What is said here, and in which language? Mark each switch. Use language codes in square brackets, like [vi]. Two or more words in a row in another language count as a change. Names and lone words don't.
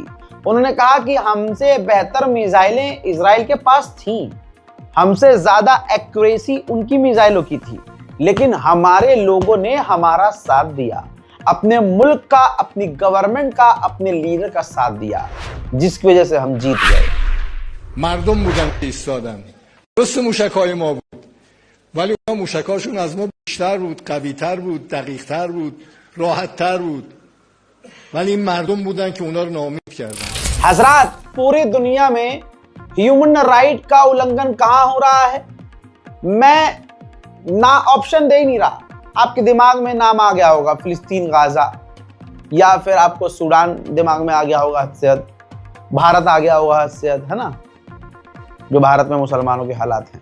[hi] उन्होंने कहा कि हमसे बेहतर मिसाइलें इजराइल के पास थीं, हमसे ज्यादा एक्यूरेसी उनकी मिसाइलों की थी, लेकिन हमारे लोगों ने हमारा साथ दिया, अपने मुल्क का, अपनी गवर्नमेंट का, अपने लीडर का साथ दिया, जिसकी वजह से हम जीत गए। [fa] मर्दم بودن که ایستادن. درست موشک‌های ما بود، ولی اونها موشک‌هاشون از ما بیشتر بود، قوی‌تر بود، دقیق‌تر بود، راحت‌تر بود، ولی این مردم بودن که اونا رو ناامید کردن. [hi] हजरात, पूरी दुनिया में [en] human right [hi] का उल्लंघन कहां हो रहा है? मैं ना ऑप्शन दे ही नहीं रहा। आपके दिमाग में नाम आ गया होगा फिलिस्तीन, गाजा, या फिर आपको सूडान दिमाग में आ गया होगा हद से हद, भारत आ गया होगा हद से हद, है ना, जो भारत में मुसलमानों के हालात हैं।